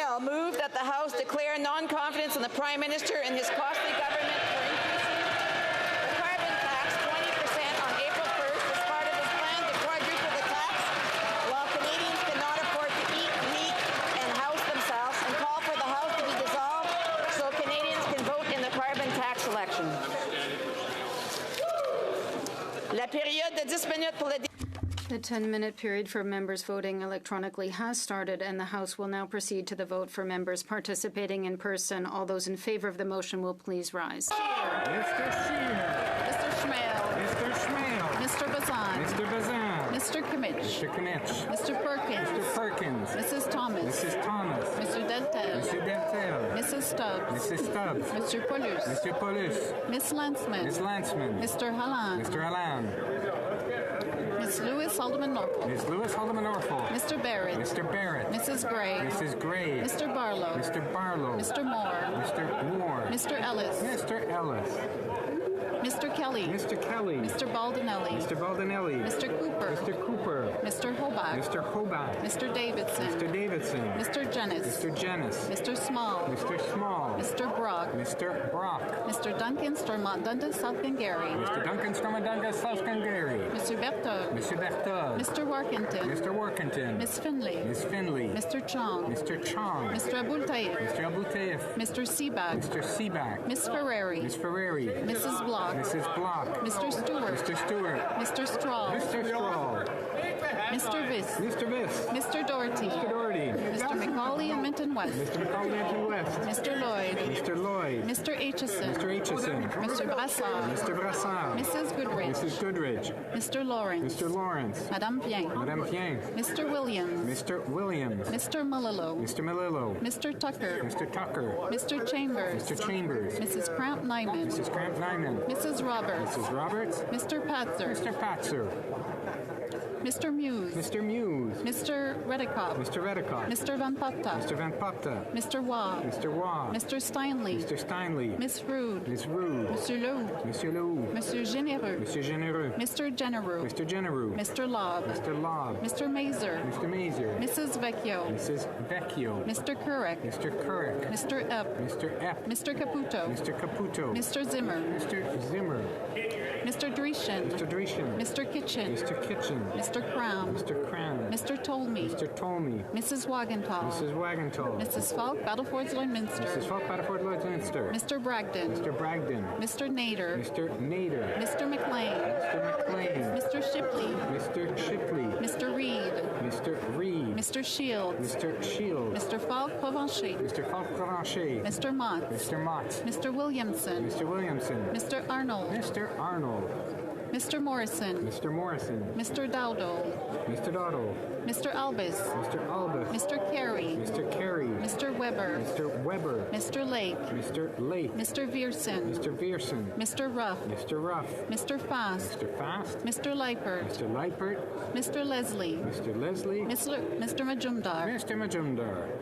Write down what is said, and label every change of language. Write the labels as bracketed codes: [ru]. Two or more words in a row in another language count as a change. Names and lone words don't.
[en] I'll move that the House declare non-confidence in the Prime Minister and his costly government for increasing the carbon tax 20% on April 1st as part of his plan to quadruple the tax while Canadians cannot afford to eat, heat and house themselves, and call for the House to be dissolved so Canadians can vote in the carbon tax election. [fr] La période de 10 minutes pour le [en] The 10-minute period for members voting electronically has started, and the House will now proceed to the vote for members participating in person. All those in favour of the motion will please rise. Mr. Scheer. Mr. Schmale. Mr. Schmale. Mr. Bazan. Mr. Bazan. Mr. Kimmich. Mr. Knish. Mr. Perkins. Mr. Perkins. Mrs. Thomas. Mrs. Thomas. Mr. Deltel. Mr. Deltel. Mrs. Stubbs. Mrs. Stubbs. Mr. Paulus. Mr. Paulus. Miss Landsman. Ms. Landsman. Mr. Halland. Mr. Halland. Miss Lewis Haldeman Norfolk. Ms. Lewis Haldeman Norfolk. Mr. Barrett. Mr. Barrett. Mrs. Gray. Mrs. Gray. Mr. Barlow. Mr. Barlow. Mr. Moore. Mr. Moore. Mr. Ellis. Mr. Ellis. Mr. Kelly. Mr. Kelly. Mr. Baldinelli. Mr. Baldinelli. Mr. Cooper. Mr. Cooper. Mr. Hobart. Mr. Hobart. Mr. Davidson. Mr. Davidson. Mr. Jennis. Mr. Jennis. Mr. Small. Mr. Small. Mr. Brock. Mr. Brock. Mr. Duncan Stormont Dundas South Gary. Mr. Duncan Stormadanga South-Gary. Mr. Berthold. Mr. Berthold. Mr. Workington. Mr. Workington. Miss Finley. Miss Finley. Mr. Chong. Mr. Chong. Mr. Abultaif. Mr. Abouteif. Mr. Seaback. Mr. Seaback. Miss Ferrari. Miss Ferrari. Mrs. Block. Mrs. Block. Mr. Stewart. Mr. Stewart. Mr. Straw. Mr. Straw. Mr. Viss. Mr. Viss. Mr. Doherty. Mr. Doherty. Mr. McCauley and Minton West. Mr. McCall West. Mr. Lloyd. Mr. Lloyd. Mr. Aitchison. Mr. Aitchison. Mr. Brassard. Mr. Brassard. Mrs. Goodrich. Mrs. Goodrich. Mr. Lawrence. Mr. Lawrence. Madame Bien. Madame Pien. Mr. Williams. Mr. Williams. Mr. Mullilo. Mr. Malillo. Mr. Tucker. Mr. Tucker. Mr. Chambers. Mr. Chambers. Mrs. Cramp Nyman. Mrs. Cramp Nyman. Mrs. Roberts. Mrs. Roberts. Mr. Patzer. Mr. Patzer. Mr. Muse. Mr. Muse. Mr. Redekop. Mr. Redekop. Mr. Van Popta. Mr. Van Popta. Mr. Waugh. Mr. Waugh. Mr. Steinley. Mr. Steinley. Miss Rude. Miss Rude. Monsieur Leroux. Monsieur Leroux. Monsieur Généreux. Monsieur Généreux. Mr. Genereux. Mr. Genereux. Mr. Lobb. Mr. Lobb. Mr. Mazer. Mr. Mazer. Mrs. Vecchio. Mrs. Vecchio. Mr. Kurek. Mr. Kurek. Mr. Epp. Mr. Epp. Mr. Caputo. Mr. Caputo. Mr. Zimmer. Mr. Zimmer. Mr. Dreeshen. Mr. Dreeshen. Mr. Kitchen. Mr. Kitchen. Mr. Crown. Mr. Crown. Mr. Tolmie. Mr. Tolmie. Mrs. Wagenthal. Mrs. Wagentall. Mrs. Falk, Battleford Lloydminster. Mrs. Falk, Battleford Lloydminster. Mr. Bragdon. Mr. Bragdon. Mr. Nader. Mr. Nader. Mr. McLean. Mr. McLean. Mr. Shipley. Mr. Shipley. Mr. Reed. Mr. Reed. Mr. Shields. Mr. Shields. Mr. Falk Provencher. Mr. Falk Provencher. Mr. Mott. Mr. Mott. Mr. Williamson. Mr. Williamson. Mr. Arnold. Mr. Arnold. Mr. Morrison. Mr. Morrison. Mr. Dowdle. Mr. Doddle. Mr. Albus. Mr. Albus. Mr. Carey. Mr. Carey. Mr. Weber. Mr. Weber. Mr. Lake. Mr. Lake. Mr. Vierson. Mr. Vierson. Mr. Ruff. Mr. Ruff. Mr. Fast. Mr. Fast. Mr. Leipert. Mr. Leipert. Mr. Leslie. Mr. Leslie. Mr. Majumdar. Mr. Majumdar.